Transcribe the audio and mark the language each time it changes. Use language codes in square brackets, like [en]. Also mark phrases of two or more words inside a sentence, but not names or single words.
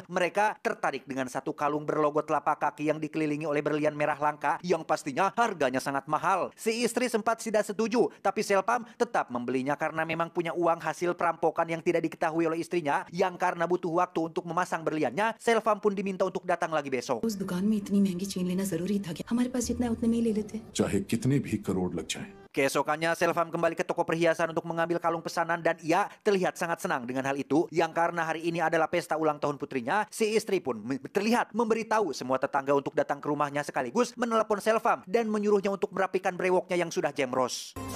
[id] Mereka tertarik dengan satu kalung berlogo telapak kaki yang dikelilingi oleh berlian merah langka yang pastinya harganya sangat mahal. Si istri sempat tidak setuju, tapi Selvam tetap membelinya karena memang punya uang hasil perampokan yang tidak diketahui oleh istrinya, yang karena butuh waktu untuk memasang berliannya, Selvam pun diminta untuk datang lagi besok. [hi] उस दुकान में इतनी महंगी चेन लेना जरूरी था क्या? हमारे पास जितना है उतने में ही ले लेते। चाहे कितने भी करोड़ लग जाएं। [id] Keesokannya Selvam kembali ke toko perhiasan untuk mengambil kalung pesanan dan ia terlihat sangat senang dengan hal itu. Yang karena hari ini adalah pesta ulang tahun putrinya, si istri pun terlihat memberitahu semua tetangga untuk datang ke rumahnya sekaligus menelepon Selvam dan menyuruhnya untuk merapikan brewoknya yang sudah jemros.